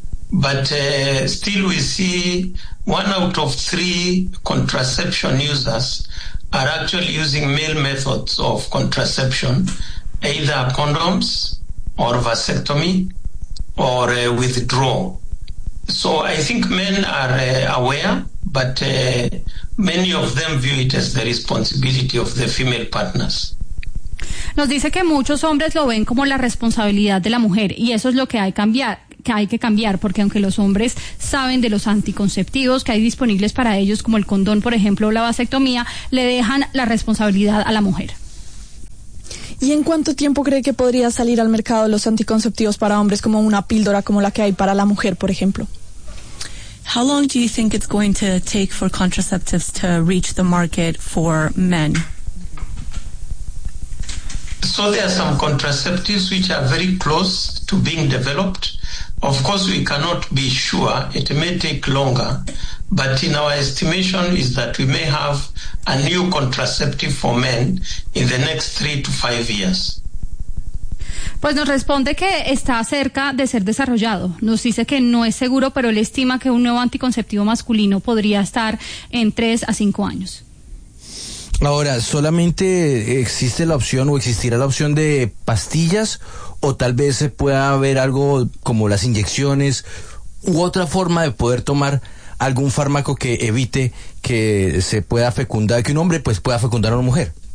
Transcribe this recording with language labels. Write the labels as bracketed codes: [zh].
[en] But still we see 1 out of 3 contraception users are actually using male methods of contraception, either condoms or vasectomy or withdrawal. So I think men are aware, but many of them view it as the responsibility of the female partners. [es] Nos dice que muchos hombres lo ven como la responsabilidad de la mujer, y eso es lo que hay que cambiar. Porque aunque los hombres saben de los anticonceptivos que hay disponibles para ellos, como el condón, por ejemplo, o la vasectomía, le dejan la responsabilidad a la mujer. ¿Y en cuánto tiempo cree que podría salir al mercado los anticonceptivos para hombres como una píldora como la que hay para la mujer, por ejemplo? [en] How long do you think it's going to take for contraceptives to reach the market for men? So there are some contraceptives which are very close to being developed. Of course, we cannot be sure. It may take longer. But in our estimation is that we may have a new contraceptive for men in the next 3 to 5 years. [es] Pues nos responde que está cerca de ser desarrollado. Nos dice que no es seguro, pero él estima que un nuevo anticonceptivo masculino podría estar en 3 a 5 años. Ahora, ¿solamente existe la opción o existirá la opción de pastillas o tal vez se pueda haber algo como las inyecciones u otra forma de poder tomar algún fármaco que evite que se pueda fecundar, que un hombre pues pueda fecundar a una mujer?